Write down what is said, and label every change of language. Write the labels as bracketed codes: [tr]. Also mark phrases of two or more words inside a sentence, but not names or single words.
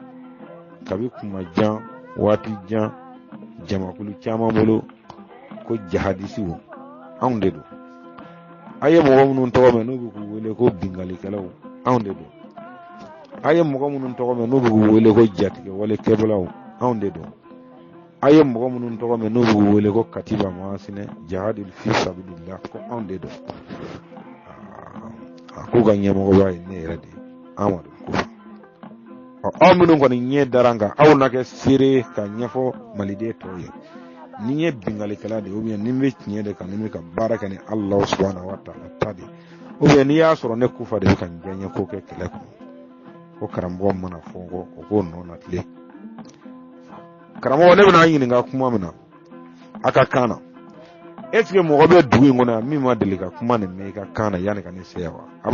[bm] kabi kuma jan waati jan jamakulu caman bolo ko jahadisiw anw de don a ye mɔgɔ minnu tɔgɔ mɛn n'u bɛ k'u wele ko bingalikɛlaw anw de don a ye mɔgɔ minnu tɔgɔ mɛn n'u bɛ k'u wele ko jatigɛ walekɛbalaw anw de don a ye mɔgɔ minnu tɔgɔ mɛn n'u bɛ k'u wele ko katiba masinɛ [ar] جهاد في سبيل الله [bm] ko anw de don a k'u ka ɲɛmɔgɔba ye ne yɛrɛ de ye Amadu Kufa aw minnu kɔni ɲɛ dara n kan aw na kɛ seere ka ɲɛfɔ maliden tɔw ye ni ye bingalikɛla de [fr] ou bien [bm] ni bɛ tiɲɛ de kan ni bɛ ka baara kɛ ni [ar] الله سبحانه وتعالى [bm] ta de [fr] ou bien [bm] n'i y'a sɔrɔ ne Kufa de bɛ ka n diyaɲɛ ko kɛ kɛlɛ kɔnɔ ko karamɔgɔ mana fɔ n kɔ o k'o nɔ na tile karamɔgɔ ne bɛna ɲininka kuma min na a ka kan na [fr] est-ce que [bm] mɔgɔ bɛ dugu in kɔnɔ yan min ma deli ka kuma nin mɛn i ka kan na yanni ka ne se yan wa a